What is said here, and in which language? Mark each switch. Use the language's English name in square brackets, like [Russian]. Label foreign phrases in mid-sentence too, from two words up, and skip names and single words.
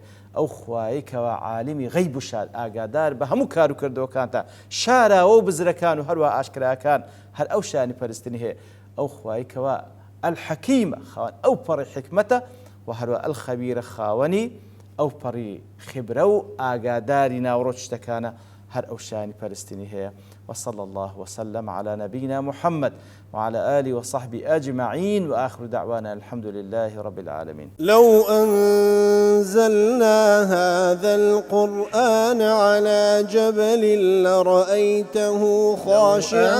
[Central Kurdish] ئەو خوای کەوا عالمی غەیب و شاد ئاگادار بە هەموو کار و کردەوەکانتە، شاراوە و بزرەکان و هەروە ئاشکراکان، هەر ئەو شانی پەرستنی هەیە. ئەو خوای کەوا الحەکیمە، خاوەن ئەو پەڕی حکمەتە، و هەروە الخەبیرە، خاوەنی ئەو پەڕی خبرە و ئاگاداری ناوڕۆ شتەکانە، هەر ئەو شانی پەرستنی هەیە. [Arabic] وصلى الله وسلم على نبينا محمد وعلى آله وصحبه أجمعين، وآخر دعوانا الحمد لله رب العالمين. لو أنزلنا هذا القرآن على جبل لرأيته خاشعا